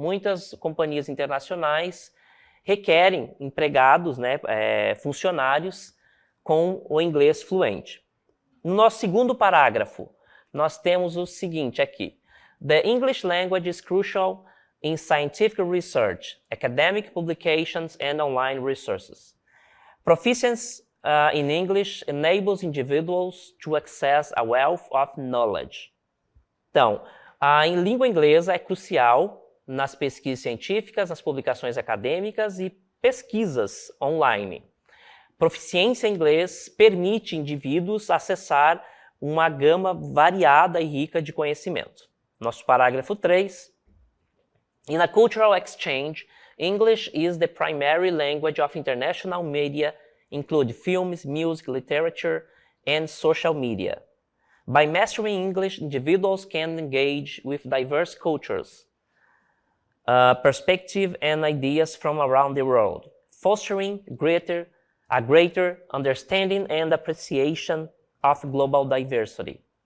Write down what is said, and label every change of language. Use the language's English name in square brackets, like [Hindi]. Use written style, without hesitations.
[Portuguese] Muitas companhias internacionais requerem empregados, né, funcionários com o inglês fluente. No nosso segundo parágrafo, nós temos o seguinte aqui. [English] The English language is crucial in scientific research, academic publications and online resources. Proficiency in English enables individuals to access a wealth of knowledge. [Portuguese] Então, a língua inglesa é crucial nas pesquisas científicas, nas publicações acadêmicas e pesquisas online. Proficiência em inglês permite indivíduos acessar uma gama variada e rica de conhecimento. Nosso parágrafo 3. [English] In a cultural exchange, English is the primary language of international media, include films, music, literature, and social media. By mastering English, individuals can engage with diverse cultures, perspectives, and ideas from around the world, fostering a greater understanding and appreciation of global diversity.